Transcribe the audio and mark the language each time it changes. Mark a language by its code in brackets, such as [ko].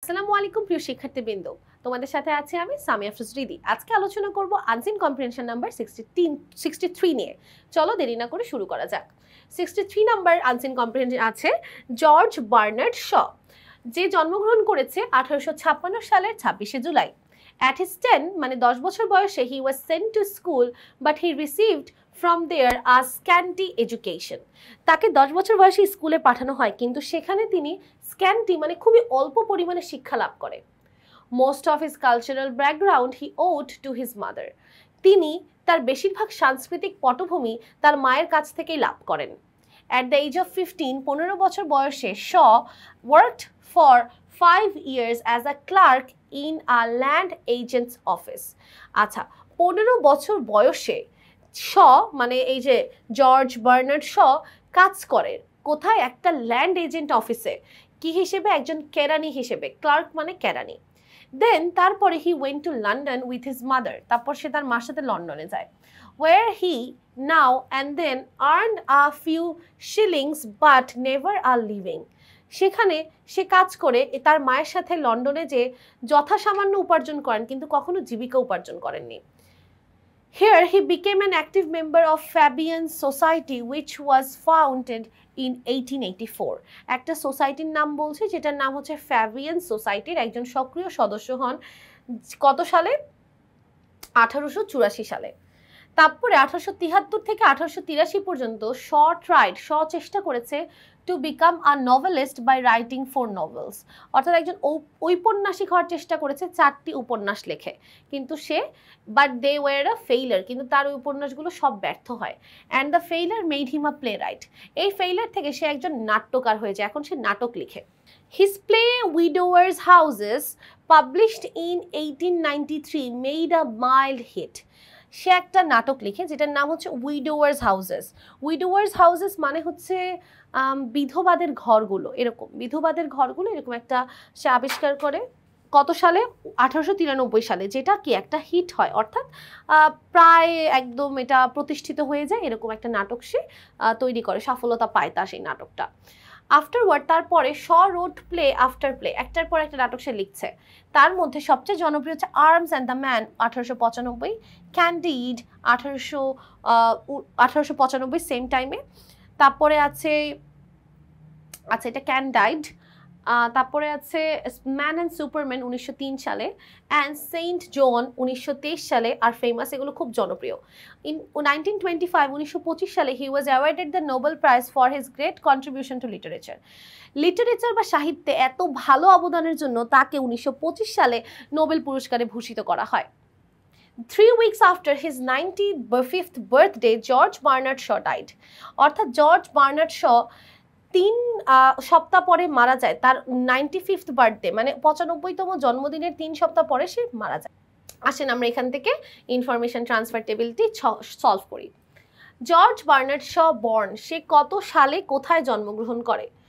[bn] আসসালামু আলাইকুম প্রিয় শিক্ষার্থীবৃন্দ, তোমাদের সাথে আছি আমি সামিয়া আফরোজ। আজকে আলোচনা করব আনসিন কম্প্রিহেনশন নাম্বার 63 নিয়ে। চলো দেরি না করে শুরু করা যাক। 63 নাম্বার আনসিন কম্প্রিহেনশন আছে জর্জ বার্নার্ড শ, যে জন্মগ্রহণ করেছে 1856 সালের 26শে জুলাই। [en] At his 10 [bn] মানে 10 বছর বয়সে [en] he was sent to school but he received from there a scanty education. [bn] তাকে 10 বছর বয়সে স্কুলে পাঠানো হয়, কিন্তু সেখানে তিনি স্ক্যান্টি মানে খুবই অল্প পরিমাণে শিক্ষা লাভ করে। [en] Most of his cultural background he owed to his mother. [bn] তিনি তার বেশিরভাগ সাংস্কৃতিক পটভূমি তার মায়ের কাছ থেকেই লাভ করেন। [en] At the age of 15 [bn] বছর বয়সে [en] Shaw worked for 5 years as a clerk in a land agent's office. [bn] আচ্ছা, 15 বছর বয়সে শ মানে এই যে জর্জ বার্নার্ড শ কাজ করে কোথায়? একটা ল্যান্ড এজেন্ট অফিসে। কি হিসেবে? একজন কেরানি হিসেবে। ক্লার্ক মানে কেরানি। [en] then [bn] তারপরে [en] He went to London with his mother. [bn] তারপর সে তার মার সাথে লন্ডনে যায়। [en] where he now and then earned a few shillings but never a living. [bn] সেখানে সে কাজ করে তার মায়ের সাথে লন্ডনে যে যথাসামান্য উপার্জন করেন, কিন্তু কখনো জীবিকা উপার্জন করেননি। [en] Here he became an active member of Fabian Society which was founded in 1884. [bn] একটা সোসাইটির নাম বলছে যেটার নাম হচ্ছে ফ্যাবিয়ান সোসাইটির একজন সক্রিয় সদস্য হন কত সালে? 1884 সালে। তারপরে 1873 থেকে 1883 পর্যন্ত শ চেষ্টা করেছে [en] to become a novelist by writing 4 novels, [bn] অর্থাৎ একজন ঔপন্যাসিক হওয়ার চেষ্টা করেছে 4টি উপন্যাস লেখে, কিন্তু সে [en] but they were a failure, [bn] কিন্তু তার ওই উপন্যাসগুলো সব ব্যর্থ হয়। [en] and the failure made him a playwright, [bn] এই ফেইলার থেকে সে একজন নাট্যকার হয়ে যায়, এখন সে নাটক লিখে। [en] His play Widowers' Houses, published in 1893, made a mild hit. [bn] সে একটা নাটক লিখে যেটার নাম হচ্ছে উইডোয়ার্স হাউসেস। উইডোয়ার্স হাউসেস মানে হচ্ছে বিধবাদের ঘরগুলো, এরকম বিধবাদের ঘরগুলো এরকম একটা সে আবিষ্কার করে কত সালে? 1893 সালে, যেটা কি একটা হিট হয়, অর্থাৎ প্রায় একদম এটা প্রতিষ্ঠিত হয়ে যায়, এরকম একটা নাটক সে তৈরি করে, সফলতা পায় তার সেই নাটকটা। আফটারওয়ার্ড তারপরে শ [en] wrote play after play, [bn] একটার পর একটা নাটক সে লিখছে। তার মধ্যে সবচেয়ে জনপ্রিয় হচ্ছে arms and the man 1895, candid 1895 same টাইমে। তারপরে আছে এটা ক্যান্ডাইড। তারপরে আছে ম্যান অ্যান্ড সুপারম্যান 1903 সালে, অ্যান্ড সেন্ট জন 1923 সালে আর ফেমাস, এগুলো খুব জনপ্রিয়। [en] in 1925 সালে he was awarded the Nobel Prize for his great contribution to literature [bn] বা সাহিত্যে এত ভালো অবদানের জন্য তাকে 1925 সালে নোবেল পুরস্কারে ভূষিত করা হয়। [en] 3 weeks after his 95th birthday, George Bernard Shaw died. [bn] অর্থাৎ জর্জ বার্নার্ড শ 3 সপ্তাহ পরে মারা যায়, তার 95th বার্থডে মানে 95তম জন্মদিনের 3 সপ্তাহ পরে সে মারা যায়। আসেন আমরা এখান থেকে ইনফরমেশন ট্রান্সফার টেবিলটি সলভ করি। জর্জ বার্নার্ড শ বর্ন, সে কত সালে কোথায় জন্মগ্রহণ করে?